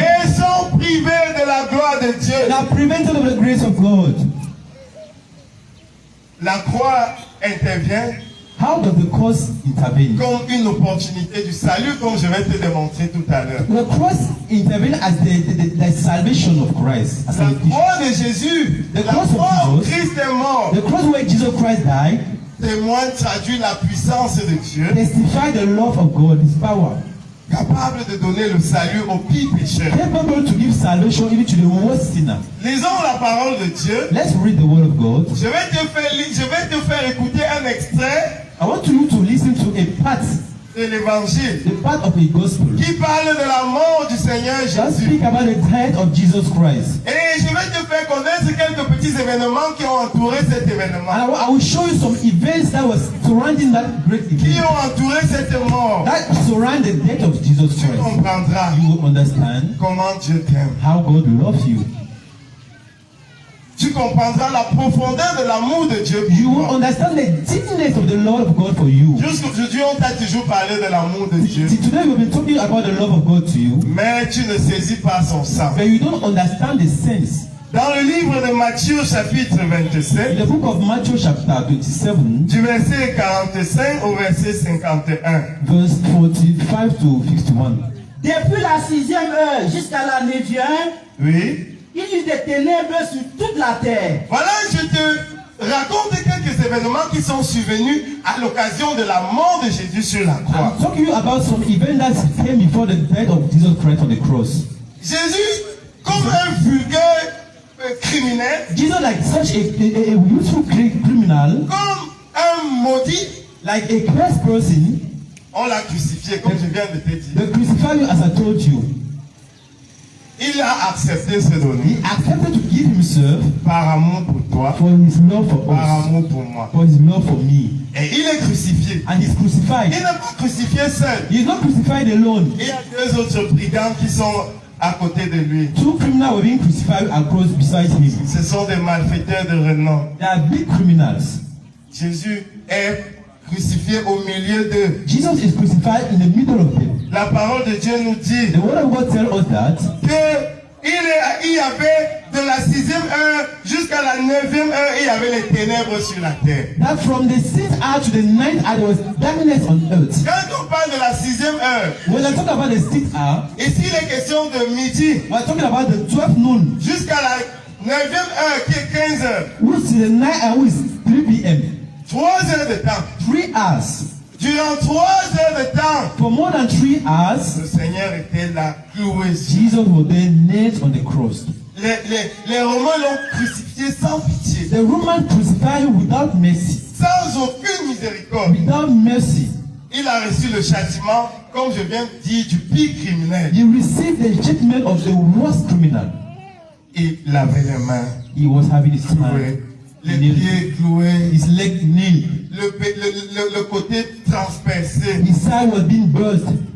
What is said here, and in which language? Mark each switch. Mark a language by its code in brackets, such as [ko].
[fr] et sont privés de la gloire de Dieu. [en] and are prevented of the grace of God. [fr] La croix intervient [en] How does the cross intervene? [fr] comme une opportunité du salut, comme je vais te démontrer tout à l'heure. [en] The cross intervenes as the salvation of Christ. As [fr] La [en] salvation. [fr] croix de Jésus, [en] The [fr] la [en] cross of [fr] croix où [en] Jesus. [fr] Christ est mort, [en] The cross where Jesus Christ died [fr] témoigne, traduit la puissance de Dieu, [en] testifies the love of God, His power, [fr] capable de donner le salut aux pires pécheurs. [en] capable to give salvation even to the worst sinner. [fr] Lisons la parole de Dieu. [en] Let's read the word of God. [fr] Je vais te faire écouter un extrait [en] I want you to listen to a part, [fr] de l'évangile [en] the part of a gospel [fr] qui parle de la mort du Seigneur [en] that [fr] Jésus. [en] speak about the death of Jesus Christ. [fr] Et je vais te faire connaître quelques petits événements qui ont entouré cet événement, [en] And I will show you some events that was surrounding that great [fr] qui [en] event, [fr] ont entouré cette mort. [en] that surround the death of Jesus [fr] Tu [en] Christ. [fr] comprendras [en] You will understand [fr] comment Dieu t'aime. [en] how God loves you. [fr] Tu comprendras la profondeur de l'amour de Dieu [en] You [fr] pour [en] will [fr] toi. [en] understand the deepness of the love of God for you. [fr] Jusqu'aujourd'hui, on t'a toujours parlé de l'amour de Dieu, [en] See, today we've been talking about the love of God to you, [fr] mais tu ne saisis pas son sang. [en] but you don't understand the sense. [fr] Dans le livre de Matthieu chapitre [en] In [fr] 27, [en] the book of Matthew chapter 27, [fr] du verset 45 au verset 51. [en] verse 45 to 51. [fr] Depuis la 6e heure jusqu'à la 9e, Oui. il y eut des ténèbres sur toute la terre. Voilà, je te raconte quelques événements qui sont survenus à l'occasion de la mort de Jésus sur la croix. [en] I'm talking about some event that came before the death of Jesus Christ on the cross. [fr] Jésus, comme un vulgaire criminel, [en] Jesus, like such a useful criminal, [fr] comme un maudit, [en] like a cursed person, [fr] on l'a crucifié, comme je viens de te dire. [en] they crucified you as I told you. [fr] Il a accepté ce [en] He [fr] donner [en] accepted to give himself [fr] par amour pour toi, [en] for his love for [fr] par [en] us, [fr] amour pour moi. [en] for his love for me. [fr] Et il est crucifié. [en] And he's crucified. [fr] Il n'est pas crucifié seul. [en] He is not crucified alone. [fr] Il y a deux autres brigands qui sont à côté de lui. [en] Two criminals were being crucified across beside him. [fr] Ce sont des malfaiteurs de renom. [en] They are big criminals. [fr] Jésus est crucifié au milieu d'eux. [en] Jesus is crucified in the middle of them. [fr] La parole de Dieu nous dit [en] The word of God tells us that [fr] il y avait de la 6e heure jusqu'à la 9e heure, il y avait les ténèbres sur la terre. [en] from the 6th hour to the 9th hour there was darkness on earth. [fr] Quand on parle de la 6e heure, [en] When I talk about the 6th hour, [fr] ici il est question de midi [en] we're talking about the 12 noon, [fr] jusqu'à la 9e heure qui est 15 heures. [en] which is the 9 hour, which is 3 p.m. [fr] 3 heures de temps. [en] 3 hours. [fr] Durant 3 heures de temps, [en] For more than 3 hours, [fr] le Seigneur était là, cloué. [en] Jesus was then nailed on the cross. [fr] Les Romains l'ont crucifié sans pitié, [en] The Roman crucified him without mercy. [fr] sans aucune miséricorde. [en] Without mercy. [fr] Il a reçu le châtiment, comme je viens de dire, du pire criminel. [en] He received the judgment of the worst criminal. [fr] Il avait les mains [en] He was having his [fr] clouées, [en] hand [fr] les [en] nailed, [fr] pieds cloués, [en] his leg nailed, [fr] le côté transpercé. [en] his side was being burst.